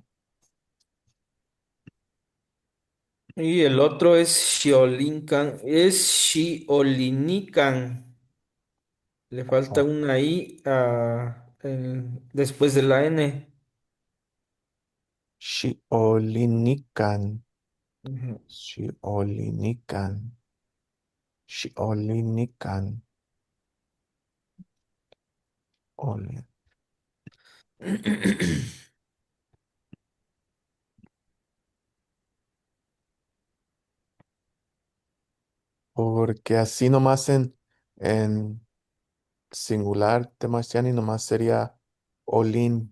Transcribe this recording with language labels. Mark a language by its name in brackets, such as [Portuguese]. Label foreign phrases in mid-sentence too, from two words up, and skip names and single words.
[Spanish] Y el otro es Xiolincan, es Xiolinican. Le falta Oh, una I después de la N. Xiolinican, Ujú. Xiolinican, Xiolinican. Ole. Porque así nomás en singular, Temastiani nomás sería Olin.